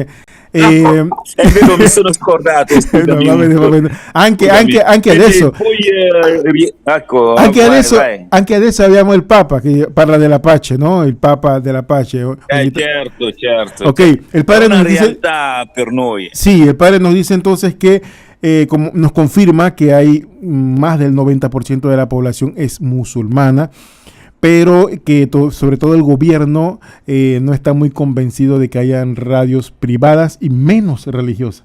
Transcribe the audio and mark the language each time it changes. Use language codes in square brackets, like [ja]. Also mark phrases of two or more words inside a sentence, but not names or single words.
[it] È vero, mi sono scordato. No, va bene. Anche adesso. Poi, ecco, anche adesso abbiamo il Papa che parla della pace, no? Il Papa della pace. Certo. [es] Ok, el padre [it] è una [es] nos dice, [it] realtà per noi. [es] Sí, el padre nos dice entonces que como nos confirma que hay más del 90% de la población es musulmana, pero que sobre todo el gobierno no está muy convencido de que hayan radios privadas y menos religiosas.